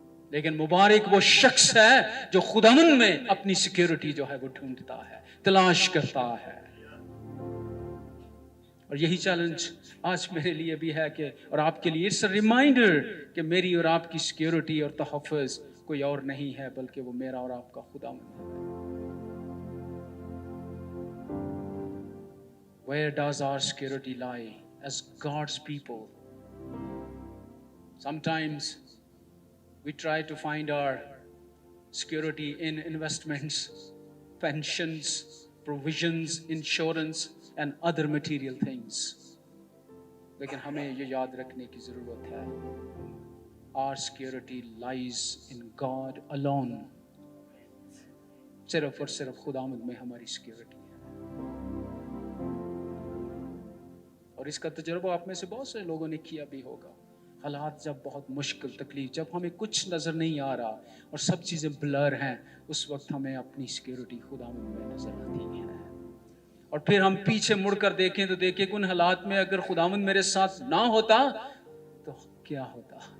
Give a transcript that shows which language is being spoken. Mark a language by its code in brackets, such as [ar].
[ur] لیکن مبارک وہ شخص ہے جو خداوند میں اپنی سیکیورٹی جو ہے وہ ڈھونڈتا ہے، تلاش کرتا ہے۔ اور یہی چیلنج آج میرے لیے بھی ہے کہ اور آپ کے لیے [en] it's a reminder [ur] کہ میری اور آپ کی سیکیورٹی اور تحفظ کوئی اور نہیں ہے بلکہ وہ میرا اور آپ کا خداوند ہے۔ [en] Where does our security lie as God's people? Sometimes we try to find our security in investments, pensions, provisions, insurance and other material things. [ur] لیکن ہمیں یہ یاد رکھنے کی ضرورت ہے [en] our security lies in God alone. [ur] صرف اور صرف خداوند میں ہماری سیکیورٹی ہے۔ اور اس کا تجربہ آپ میں سے بہت سے لوگوں نے کیا بھی ہوگا۔ حالات جب بہت مشکل، تکلیف، جب ہمیں کچھ نظر نہیں آ رہا اور سب چیزیں بلر ہیں، اس وقت ہمیں اپنی سیکیورٹی خداوند میں نظر آتی ہے۔ اور پھر ہم پیچھے مڑ کر دیکھیں تو دیکھیں کہ ان حالات میں اگر خداوند میرے ساتھ نہ ہوتا تو کیا ہوتا۔